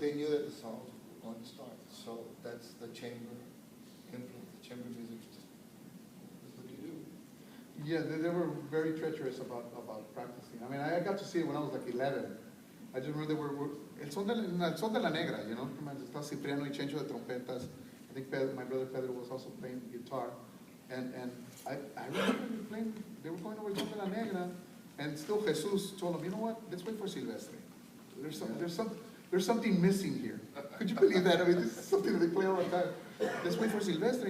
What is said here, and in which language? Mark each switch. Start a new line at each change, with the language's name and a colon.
English: They knew that the songs were going to start. So that's the chamber influence. The chamber music is just what you do. Yeah, they were very treacherous about practicing. I mean, I got to see it when I was like 11. I just remember they were el son de la negra, you know.
Spanish: Estaba Cipriano y Chencho de trompetas.
English: I think my brother Pedro was also playing guitar. And I remember they were going over el son de la negra, and still Jesus told them, you know what, let's wait for Silvestre. There's something missing here. Could you believe that? I mean, this is something that they play all the time. Let's wait for Silvestre.